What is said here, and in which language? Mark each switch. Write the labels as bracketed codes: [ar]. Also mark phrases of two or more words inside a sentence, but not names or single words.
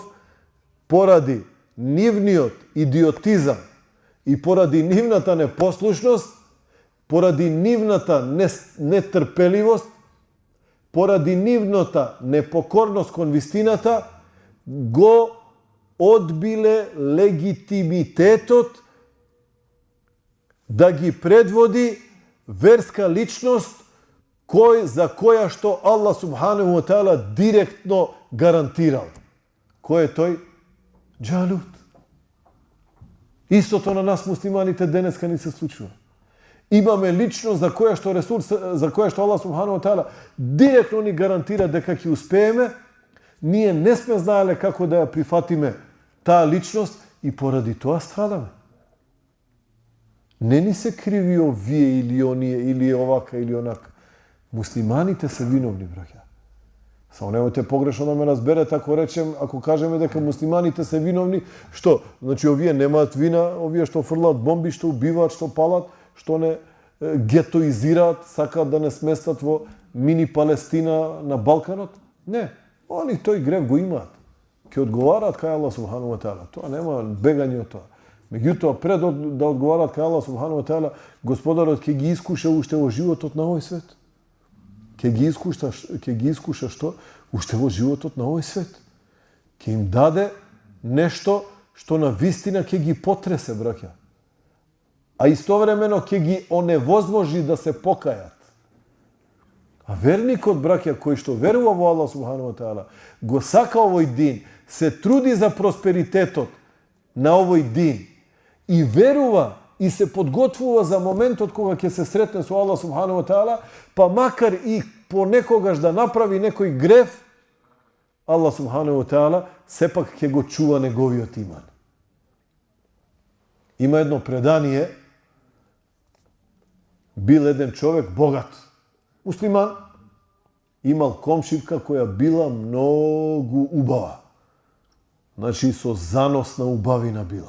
[mk] Поради нивниот идиотизам и поради нивната непослушност, поради нивната нетрпеливост, поради нивната непокорност кон вистината, го одбиле легитимитетот да ги предводи верска личност за која што Аллах [ar] سبحانه وتعالى [mk] директно гарантирал. Кој е тој? Џалут. Истото на нас муслиманите денеска ни се случува. Имаме личност за која што Аллах [ar] سبحانه وتعالى [mk] директно ни гарантира дека ќе успееме. Ние не сме знаеле како да ја прифатиме таа личност и поради тоа страдаме. Не ни се криви овие или оние, или овака или онака. Муслиманите се виновни, браќа. Само немојте погрешно да ме разберете ако кажеме дека муслиманите се виновни, што? Значи овие немаат вина, овие што фрлаат бомби, што убиваат, што палат, што не гетоизираат, сакаат да не сместат во мини Палестина на Балканот? Не. Они тој грев го имаат. Ќе одговараат кај Аллах [ar] سبحانه وتعالى. [mk] Тоа нема бегање од тоа. Меѓутоа, пред да одговараат кај Аллах [ar] سبحانه وتعالى, [mk] Господарот ќе ги искуша уште во животот на овој свет. Ќе ги искуша што? Уште во животот на овој свет. Ќе им даде нешто што на вистина ќе ги потресе, браќа. А истовремено ќе ги оневозможи да се покајат. А верникот, браќа, кој што верува во Аллах [ar] سبحانه وتعالى, [mk] го сака овој дин, се труди за просперитетот на овој дин и верува и се подготвува за моментот кога ќе се сретне со Аллах [ar] سبحانه وتعالى, [mk] па макар и понекогаш да направи некој грев, Аллах [ar] سبحانه وتعالى [mk] сепак ќе го чува неговиот иман. Има едно предание, бил еден човек богат, муслиман, имал комшивка која била многу убава. Значи со заносна убавина била.